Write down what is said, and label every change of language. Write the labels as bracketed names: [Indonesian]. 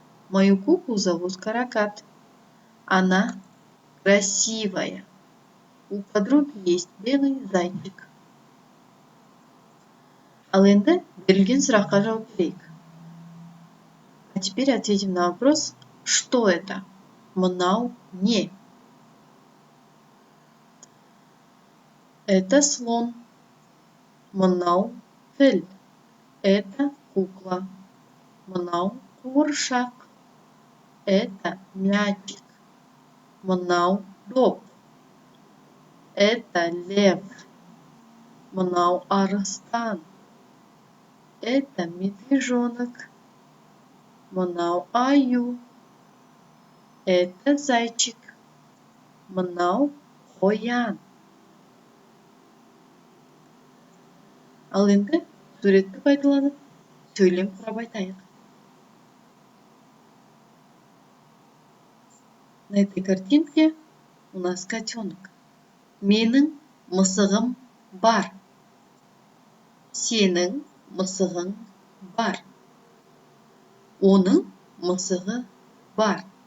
[Russian] Мою куклу зовут Каракат. Она красивая. У подруги есть белый зайчик. [Kazakh] Ал енді берілген сұраққа жауап берейік. [Russian] А теперь ответим на вопрос, что это? [Kazakh] Мынау не? [Russian] Это слон. [Kazakh] Мынау піл. [Russian] Это кукла. [Kazakh] Мынау қуыршақ. [Russian] Это мячик. [Kazakh] Мынау доп. [Russian] Это лев. [Kazakh] Мынау арыстан. [Russian] Это медвежонок. [Kazakh] Мынау аю. [Russian] Это зайчик. [Kazakh] Мынау қоян. Ал енді суретті пайдаланып, сөйлем құрап айтайық. [Russian] На этой картинке у нас котенок. [Kazakh] Менің мысығым бар. Сенің мысығың бар. Оның мысығы бар.